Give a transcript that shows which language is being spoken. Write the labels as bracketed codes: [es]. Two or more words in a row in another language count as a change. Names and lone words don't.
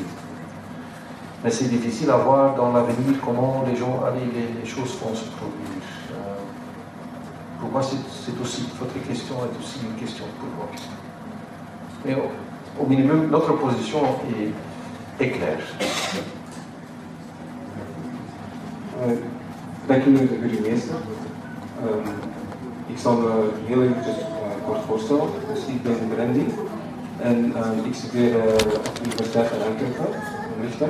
[fr] Mais c'est difficile à voir dans l'avenir comment les choses vont se produire. Pour moi, c'est aussi, votre question est aussi une question pour moi. Mais au minimum, notre position est claire. [nl] Dank u, burgemeester. Ik zal me heel eventjes kort voorstellen. Dus ik ben Brandy en ik studeer op de Universiteit van Antwerpen, in Lichten.